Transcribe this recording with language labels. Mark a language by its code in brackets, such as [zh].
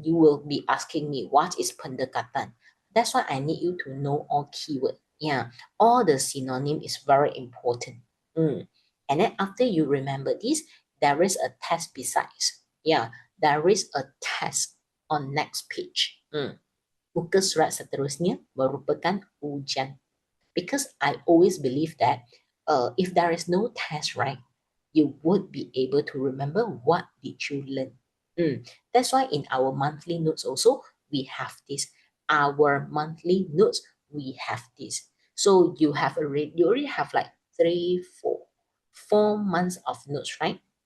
[en] You will be asking me, what is pendekatan? That's why I need you to know all keyword. Yeah, all the synonym is very important. And then after you remember this, there is a test besides. Yeah, there is a test on next page. [ms] Muka surat seterusnya merupakan ujian. [en] Because I always believe that if there is no test, right, you would be able to remember what did you learn. That's why in our monthly notes also, we have this. Our monthly notes, we have this. So you already have like 4 months of notes, right?